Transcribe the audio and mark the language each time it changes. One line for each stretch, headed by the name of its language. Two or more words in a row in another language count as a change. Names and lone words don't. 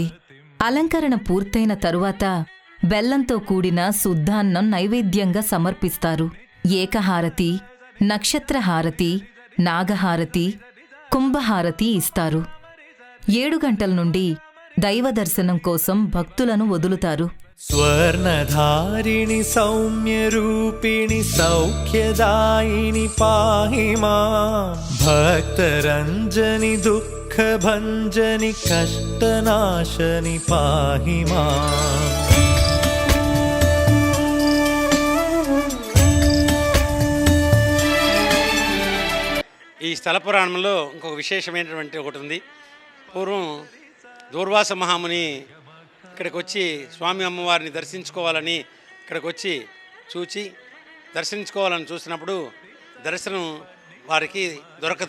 Telugu: అలంకరణ పూర్తయిన తరువాత బెల్లంతో కూడిన శుద్ధాన్నం నైవేద్యంగా సమర్పిస్తారు. ఏకహారతి, నక్షత్రహారతి, నాగహారతి, కుంభహారతి ఇస్తారు. 7 గంటల నుండి దైవ దర్శనం కోసం భక్తులను వదులుతారు.
Sanskrit: स्वर्णधारिणि सौम्यरूपिणि सौख्यदायिनि पाहि मां भक्तरञ्जनि दुःखभञ्जनि कष्टनाशनि पाहि माम्
Telugu: ఈ స్థల పురాణంలో ఇంకొక విశేషమైనటువంటి ఒకటి ఉంది. పూర్వం దూర్వాస మహాముని ఇక్కడికి వచ్చి స్వామి అమ్మవారిని దర్శించుకోవాలని ఇక్కడికి వచ్చి దర్శించుకోవాలని చూసినప్పుడు దర్శనం వారికి దొరకదు.